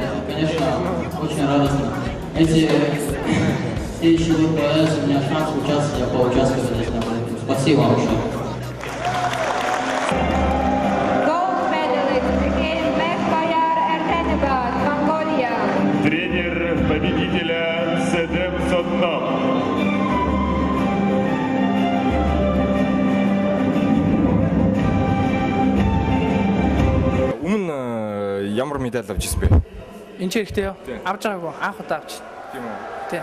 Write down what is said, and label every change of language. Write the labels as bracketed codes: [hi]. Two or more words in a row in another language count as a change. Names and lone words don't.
[ru] Конечно, очень радостно. Следующий год появится у меня шанс участвовать, я поучаствую, конечно. Спасибо вам большое. Тренер победителя Седем Сотно. [mn] Ямар медаль авч ирсэн бэ? Энэ ч ихтэй юу? Авч байгаагүй. Анх удаа авч. Тийм үү? Тий.